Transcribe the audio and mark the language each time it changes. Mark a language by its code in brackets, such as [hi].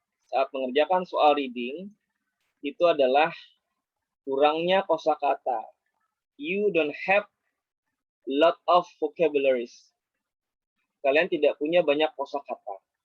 [id] Saat mengerjakan soal reading, itu adalah kurangnya kosakata. [en] You don't have lot of vocabularies. [id] Kalian tidak punya banyak kosakata.